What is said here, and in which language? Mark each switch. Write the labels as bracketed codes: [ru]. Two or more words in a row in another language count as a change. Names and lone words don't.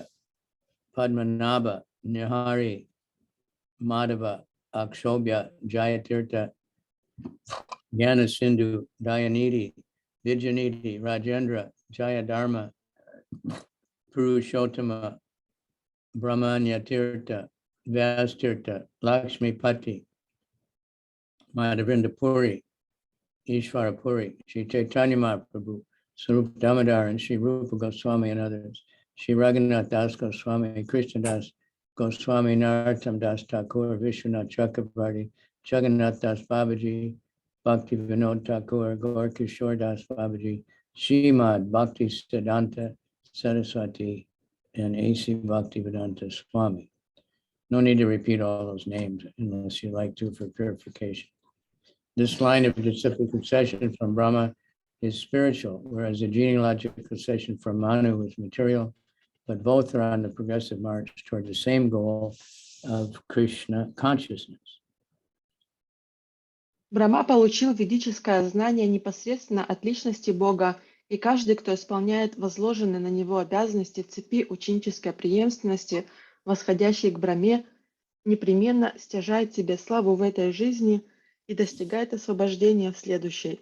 [en] Padmanabha, Nihari, Madhava, Akshobhya, Jayatirtha, Jnana Sindhu, Dayanidhi, Vijayanidhi, Rajendra, Jayadharma, Purushottama, Brahmanya Tirtha, Vyastirtha, Lakshmi Pati, Madhavinda Puri, Ishvara Puri, Sri Chaitanya Mahaprabhu, Sarup Damodar, and Sri Rupa Goswami and others. Sri Raghunath Das Goswami, Krishna Das Goswami, Narottam Das Thakur, Vishwanath Chakravarti, Jagannath Das Babaji, Bhakti Vinod Thakur, Gaur Kishore Das Babaji, Srimad Bhakti Siddhanta Saraswati, and A.C. Bhaktivedanta Swami. No need to repeat all those names unless you like to for purification. This line of disciplic succession from Brahma is spiritual, whereas the genealogical succession from Manu is material, but both are on the progressive march toward the same goal of Krishna consciousness. [ru] Брахма получил ведическое знание непосредственно от личности Бога, и каждый, кто исполняет возложенные на него обязанности в цепи ученической преемственности, восходящей к Брахме, непременно стяжает себе славу в этой жизни и достигает освобождения в следующей.